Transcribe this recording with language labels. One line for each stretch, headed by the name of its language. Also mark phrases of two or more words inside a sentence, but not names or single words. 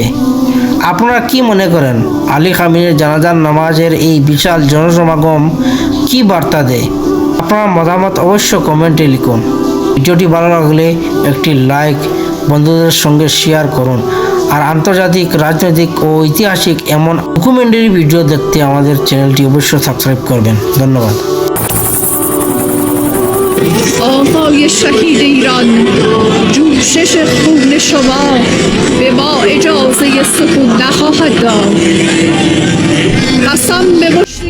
Bangla: আপনারা কি মনে করেন, আলী খামেনির জানাজার নামাজের এই বিশাল জনসমাগম কি বার্তা দেয়? আপনার মতামত অবশ্য কমেন্টে লিখুন। ভিডিওটি ভালো লাগলে একটি লাইক, বন্ধুদের সঙ্গে শেয়ার করুন। আর আন্তর্জাতিক, রাজনৈতিক ও ঐতিহাসিক এমন ডকুমেন্টারি ভিডিও দেখতে আমাদের চ্যানেলটি অবশ্যই সাবস্ক্রাইব করবেন। ধন্যবাদ।
Persian: آهای شهید ایران، جوشش خون شما به ما اجازه سکوت نخواهد داد. قسم به